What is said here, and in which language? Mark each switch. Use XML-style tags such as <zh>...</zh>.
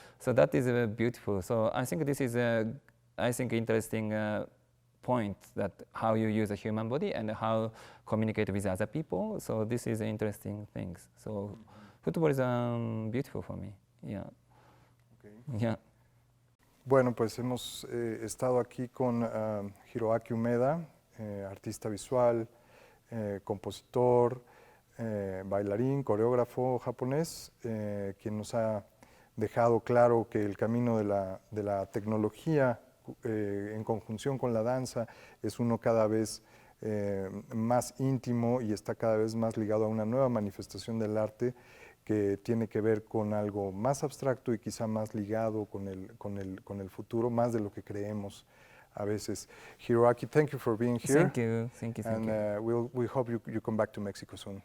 <en>So that is beautiful. So I think this is a interesting point, that how you use a human body and how communicate with other people. So this is interesting things. So football is beautiful for me. Yeah. Okay. Yeah.</en> <es>Bueno, pues hemos estado aquí con Hiroaki Umeda, artista visual, compositor, bailarín, coreógrafo japonés, quien nos ha dejado claro que el camino de la tecnología en conjunción con la danza es uno cada vez más íntimo y está cada vez más ligado a una nueva manifestación del arte que tiene que ver con algo más abstracto y quizá más ligado con el futuro, más de lo que creemos a veces.</es> <en>Hiroaki, thank you for being here. Thank you. And we hope you come back to Mexico soon.</en>